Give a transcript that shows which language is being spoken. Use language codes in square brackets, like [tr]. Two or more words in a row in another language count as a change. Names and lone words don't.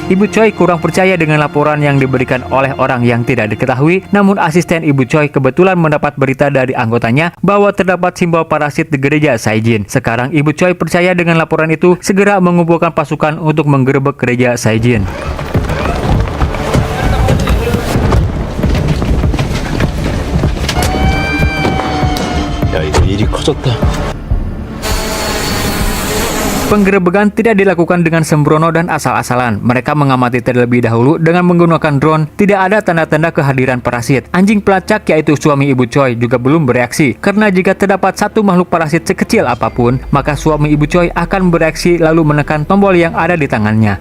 [id] Ibu Choi kurang percaya dengan laporan yang diberikan oleh orang yang tidak diketahui, namun asisten Ibu Choi kebetulan mendapat berita dari anggotanya bahwa terdapat simbol parasit di gereja Saijin. Sekarang Ibu Choi percaya dengan laporan itu, segera mengumpulkan pasukan untuk menggerebek gereja Saijin. [ko] 야, 이거 일이 커졌다. [id] Penggerebekan tidak dilakukan dengan sembrono dan asal-asalan. Mereka mengamati terlebih dahulu dengan menggunakan drone. Tidak ada tanda-tanda kehadiran parasit. Anjing pelacak yaitu suami Ibu Choi juga belum bereaksi. Karena jika terdapat satu makhluk parasit sekecil apapun, maka suami Ibu Choi akan bereaksi lalu menekan tombol yang ada di tangannya.